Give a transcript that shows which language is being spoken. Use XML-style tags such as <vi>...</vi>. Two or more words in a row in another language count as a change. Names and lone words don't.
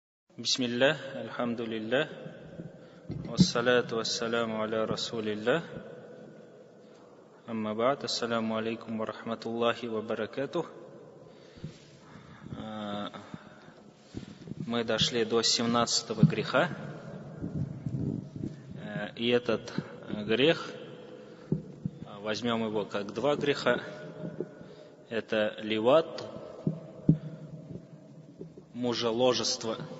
<ar>بسم الله الحمد لله والصلاة والسلام على رسول الله أما بعد السلام عليكم ورحمة الله وبركاته.</ar> <ru>Мы дошли до 17-го греха, и этот грех, возьмем его как два греха, это ливат, мужеложество.</ru>